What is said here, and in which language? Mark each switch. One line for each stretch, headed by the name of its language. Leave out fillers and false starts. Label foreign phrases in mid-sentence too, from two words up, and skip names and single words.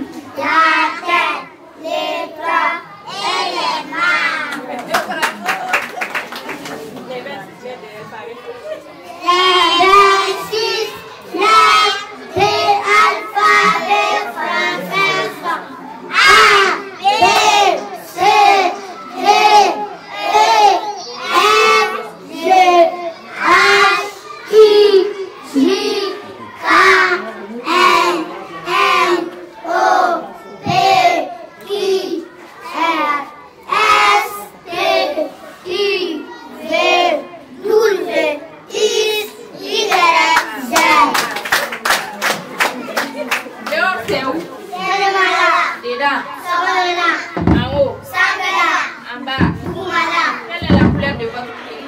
French: La tête, les bras et les mains. Les 26 lettres de l'alphabet français. A, B, C, D, E, F, G, H, I, J, K, L, M, O, P, Q, R, S, T, U, V, W, X, Y, Z. Dehors, c'est où? Dedans. En haut. En bas. Quelle est la couleur de votre pays?